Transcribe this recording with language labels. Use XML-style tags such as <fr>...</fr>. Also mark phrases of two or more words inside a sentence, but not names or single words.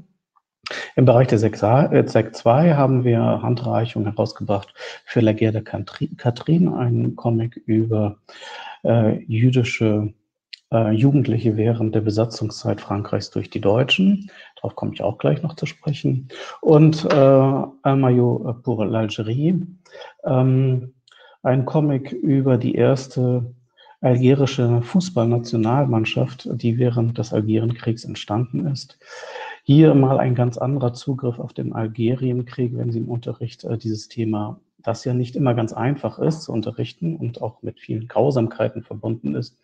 <de>Im Bereich der Sek 2 haben wir Handreichungen herausgebracht für La Guerre de Catherine, einen Comic über jüdische Jugendliche während der Besatzungszeit Frankreichs durch die Deutschen. Darauf komme ich auch gleich noch zu sprechen. Und Un maillot pour l'Algérie, ein Comic über die erste algerische Fußballnationalmannschaft, die während des Algerienkriegs entstanden ist. Hier mal ein ganz anderer Zugriff auf den Algerienkrieg, wenn Sie im Unterricht dieses Thema, das ja nicht immer ganz einfach ist zu unterrichten und auch mit vielen Grausamkeiten verbunden ist.</de>